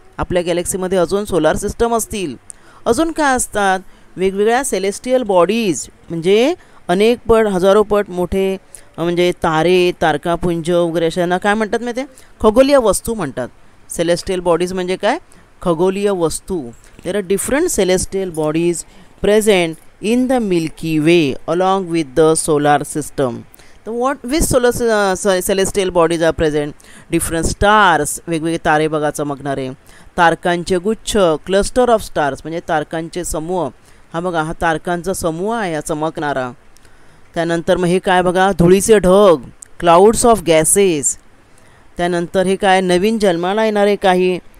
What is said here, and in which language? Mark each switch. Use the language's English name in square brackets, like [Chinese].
[Marathi] आपल्या गॅलेक्सीमध्ये अजून solar system असतील. अजून काय असतात? वेगवेगळ्या सेलेस्टियल बॉडीज, म्हणजे अनेक पट, हजारो पट मोठे, म्हणजे तारे, तारकापुंज वगैरे अशांना काय म्हणतात माहिती आहे? खगोलीय वस्तू म्हणतात. सेलेस्टियल बॉडीज म्हणजे काय? खगोलीय वस्तू. [English] There are different celestial bodies present in the Milky Way along with the solar system. So which celestial bodies are present? Different stars, [Marathi] वेगवेगळे तारे बघा चमकणारे, तारकांचे गुच्छ, [English] cluster of stars [Marathi] म्हणजे तारकांचे समूह. हा बघा, हा तारकांचा समूह आहे हा चमकणारा. त्यानंतर मग हे काय बघा, धुळीचे ढग, [English] Clouds of gases. [Marathi] त्यानंतर हे काय, नवीन जन्माला येणारे काही